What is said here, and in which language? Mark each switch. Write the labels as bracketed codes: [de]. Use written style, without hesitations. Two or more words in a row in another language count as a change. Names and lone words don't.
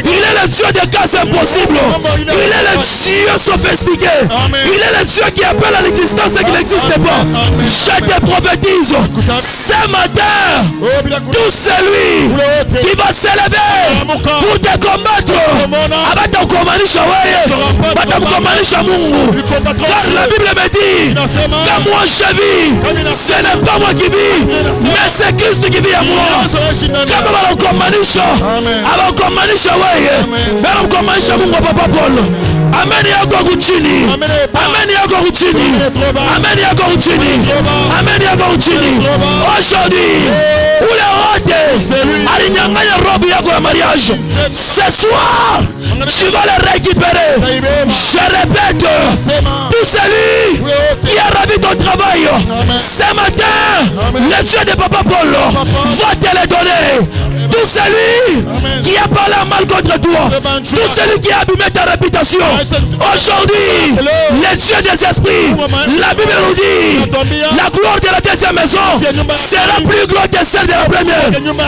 [fr] Il est le Dieu des cas impossibles. Il est le Dieu sophistiqué. Il est le Dieu qui appelle à l'existence et qui n'existe pas. Je te prophétise, ce matin, [sw] Oh, bila ku- [fr] tout celui qui va s'élever pour te combattre, [sw] abatakukomanisha wewe, batakukomanisha Mungu. [fr] Car la Bible me dit que moi je vis, ce n'est pas moi qui vis, mais c'est Christ qui vit en moi. [sw] Kama banakukomanisha, abakukomanisha wewe, banakukomanisha Mungu wa Papa Paul. Amen yako kuchini. Amen yako kuchini. Amen yako kuchini. Amen yako kuchini. Aujourd'hui, ule wote alinyang'anya robe yako ya mariage. [fr] Ce soir, tu vas le récupérer. Je répète, tout celui qui a ravi ton travail, ce matin, le Dieu de Papa Paul va te le donner. Tout celui qui a parlé mal contre toi, tout celui qui a abîmé ta réputation, aujourd'hui, le Dieu des esprits, la Bible nous dit, la gloire de la deuxième maison sera plus grande que celle de la première.